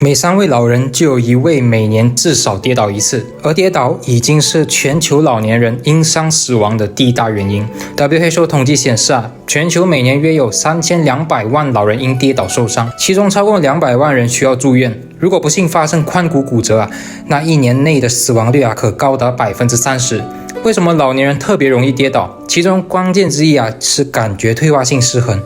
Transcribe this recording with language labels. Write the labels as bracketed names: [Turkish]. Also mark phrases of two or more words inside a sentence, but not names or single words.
[Chinese] 每3位老人就有1位每年至少跌倒1次，而跌倒已經是全球老年人因傷死亡的第1大原因。WHO 統計顯示全球每年約有3200萬老人因跌倒受傷，其中超過200萬人需要住院。如果不幸發生髖骨骨折那1年內的死亡率可高達30%。為什麼老年人特別容易跌倒？其中關鍵之一是感覺退化性失衡。